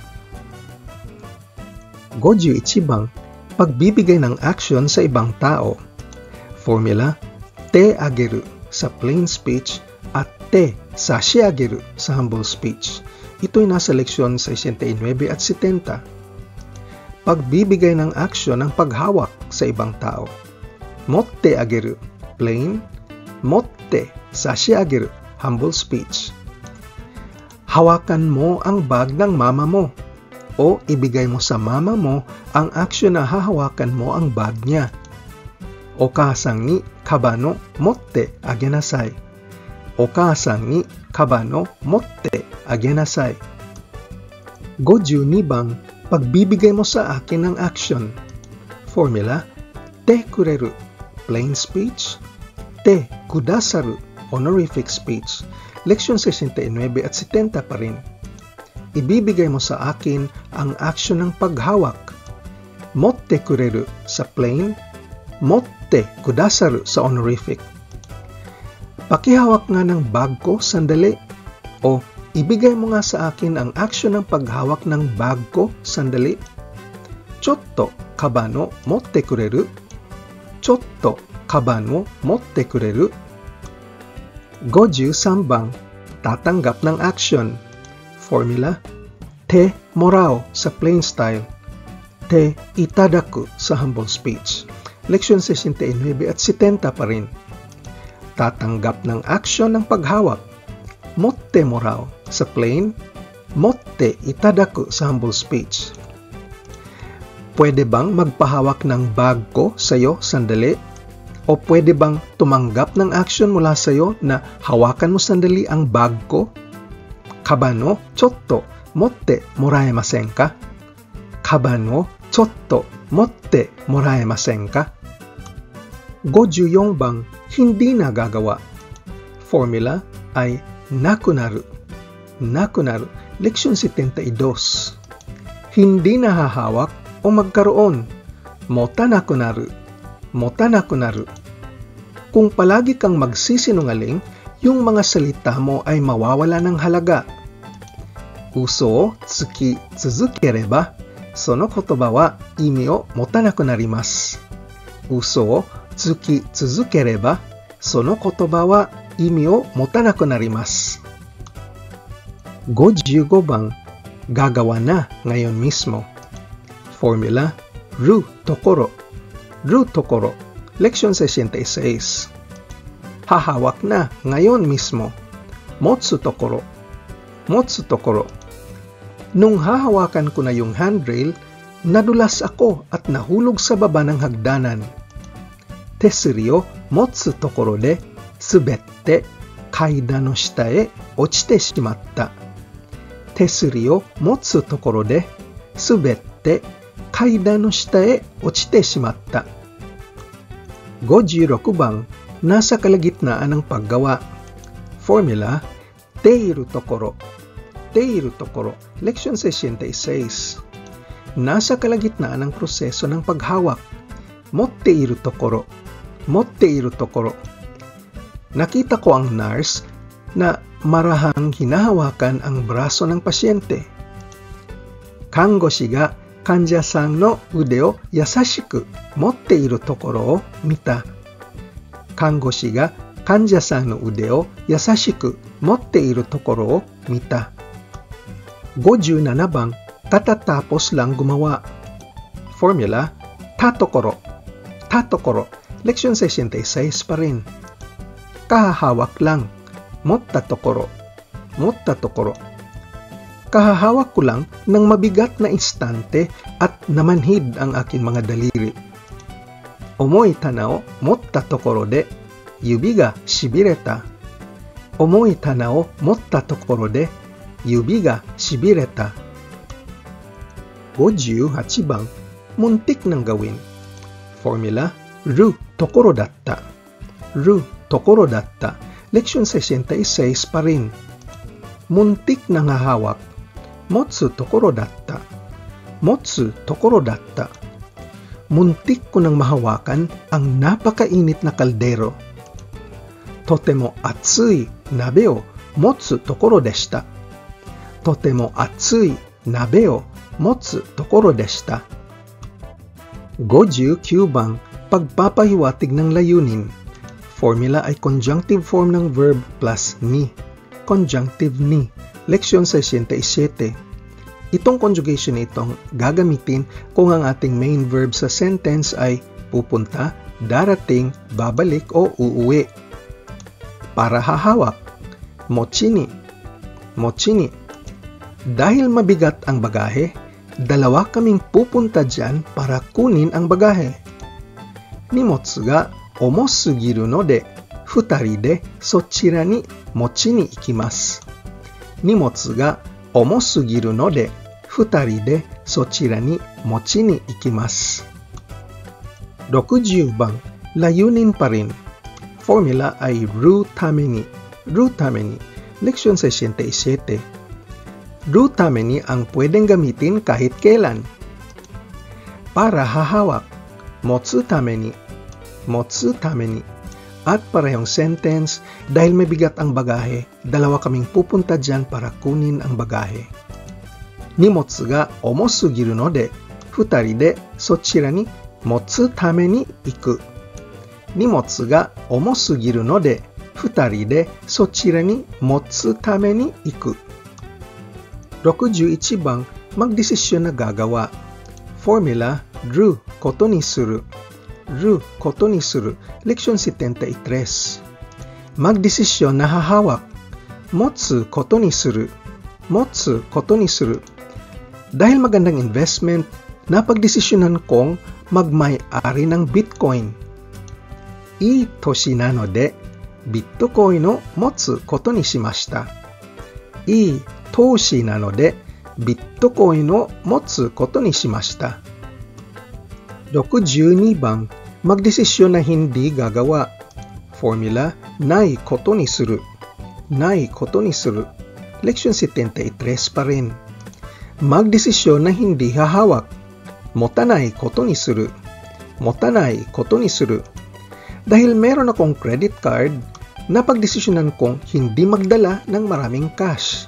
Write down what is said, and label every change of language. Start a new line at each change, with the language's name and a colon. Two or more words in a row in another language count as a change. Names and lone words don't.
Japanese: 五十一番,
Filipino: pagbibigay ng action sa ibang tao. Formula,
Japanese: てあげる
Filipino: sa
English: plain speech
Filipino: at
Japanese: てさしあげる
Filipino: sa
English: humble speech.
Filipino: Ito'y nasa leksyon 69 at 70. Pagbibigay ng action ng paghawak sa ibang tao.
Japanese: 持ってあげる, plain. 持ってさしあげる,
English: humble speech.
Filipino: Hawakan mo ang bag ng mama mo. O ibigay mo sa mama mo ang aksyon na hahawakan mo ang bag niya.
Japanese: お母さんにかばんを持ってあげなさい. お母さんにかばんを持ってあげなさい. 五十二番,
Filipino: pagbibigay mo sa akin ng action. Formula,
Japanese: てくれる,
English: plain speech.
Japanese: てくださる,
English: honorific speech.
Filipino: Leksyon 69 at 70 pa rin. Ibibigay mo sa akin ang action ng paghawak.
Japanese: 持ってくれる sa plain, 持ってくださる sa honorific.
Filipino: Pakihawak nga ng bag ko sandali. O ibigay mo nga sa akin ang action ng paghawak ng bag ko sandali.
Japanese: ちょっとかばんを持ってくれる. ちょっとかばんを持ってくれる. 五十三番,
Filipino: tatanggap ng action. Formula,
Japanese: てもらう
Filipino: sa
English: plain style,
Japanese: ていただく
Filipino: sa
English: humble speech.
Filipino: Leksyon 69 at 70 pa rin. Tatanggap ng action ng paghawak.
Japanese: 持ってもらう sa plain, 持っていただく sa
English: humble speech.
Filipino: Pwede bang magpahawak ng bag ko sa'yo sandali? O pwede bang tumanggap ng action mula sa'yo na hawakan mo sandali ang bag ko?
Japanese: かばんをちょっと持ってもらえませんか? かばんをちょっと持ってもらえませんか? 五十四番,
Filipino: hindi na gagawa. Formula ay nakunaru. Nakunaru, leksyon 72. Hindi na hahawak o magkaroon.
Japanese: 持たなくなる。持たなくなる.
Filipino: Kung palagi kang magsisinungaling, yung mga salita mo ay mawawala ng halaga.
Japanese: 嘘をつき続ければ、その言葉は意味を持たなくなります. 嘘をつき続ければ、その言葉は意味を持たなくなります。55番,
Filipino: gagawa na ngayon mismo. Formula,
Japanese: るところ。るところ,
Filipino: leksyon 66. Hahawak na ngayon mismo.
Japanese: 持つところ。持つところ.
Filipino: Nung hahawakan ko na yung handrail, nadulas ako at nahulog sa baba ng hagdanan.
Japanese: 手すりを持つところで滑って階段の下へ落ちてしまった. 手すりを持つところで滑って階段の下へ落ちてしまった.
Filipino: 56 bang, nasa kalagitnaan ng paggawa. Formula,
Japanese: ているところ。ているところ,
Filipino: leksyon 66. Nasa kalagitnaan ng proseso ng paghawak.
Japanese: 持っているところ。持っているところ.
Filipino: Nakita ko ang nurse na marahang hinahawakan ang braso ng pasyente.
Japanese: 看護師が患者さんの腕を優しく持っているところを見た. 看護師が患者さんの腕を優しく持っているところを見た.
Filipino: 57 bang, katatapos lang gumawa. Formula, tatokoro. Tatokoro, leksyon 66 pa rin. Kahahawak lang.
Japanese: 持ったところ. 持ったところ.
Filipino: Kahahawak ko lang ng mabigat na instante at namanhid ang aking mga daliri.
Japanese: 重い棚を持ったところで指が痺れた. 重い棚を持ったところで指が痺れた.
Filipino: 58 bang, muntik nang gawin. Formula,
Japanese: るところだった. るところだった.
Filipino: Leksyon 66 pa rin. Muntik nang hahawak.
Japanese: 持つところだった。持つところだった.
Filipino: Muntik ko nang mahawakan ang napakainit na kaldero.
Japanese: とても熱い鍋を持つところでした. とても熱い鍋を持つところでした.
Filipino: 59 bang, pagpapahiwatig ng layunin. Formula ay
English: conjunctive form
Filipino: ng
English: verb plus
Filipino: ni. Conjunctive ni. Leksyon 67. Itong conjugation na itong gagamitin kung ang ating
English: main verb
Filipino: sa sentence ay pupunta, darating, babalik o uuwi. Para hahawak, mochini. Mochini. Dahil mabigat ang bagahe, dalawa kaming pupunta dyan para kunin ang bagahe.
Japanese: 荷物が重すぎるので、二人でそちらに持ちに行きます. 荷物が重すぎるので、二人でそちらに持ちに行きます.
Filipino: 60 bang, layunin pa rin. Formula ay
Japanese: るために。るために.
Filipino: Leksyon 67.
Japanese: るために
Filipino: ang pwedeng gamitin kahit kailan. Para hahawak,
Japanese: 持つために. 持つために.
Filipino: At parehong sentence, dahil may bigat ang bagahe, dalawa kaming pupunta dyan para kunin ang bagahe.
Japanese: 荷物が重すぎるので、二人でそちらに持つために行く. 荷物が重すぎるので、二人でそちらに持つために行く.
Filipino: 61 bang, magdesisyon na gagawa. Formula,
Japanese: ることにする. ることにする.
Filipino: Leksyon 73. Magdesisyon na hahawak.
Japanese: 持つことにする。持つことにする.
Filipino: Dahil magandang investment, napagdesisyonan kong magmay-ari ng Bitcoin.
Japanese: いい投資なので、Bitcoinの持つことにしました. いい投資なので、Bitcoinの持つことにしました.
Filipino: 62 bang, magdesisyon na hindi gagawa. Formula,
Japanese: ないことにする. ないことにする.
Filipino: Leksyon 73 pa rin. Magdesisyon na hindi hahawak.
Japanese: 持たないことにする。持たないことにする.
Filipino: Dahil meron akong
English: credit card,
Filipino: napagdesisyonan kong hindi magdala ng maraming cash.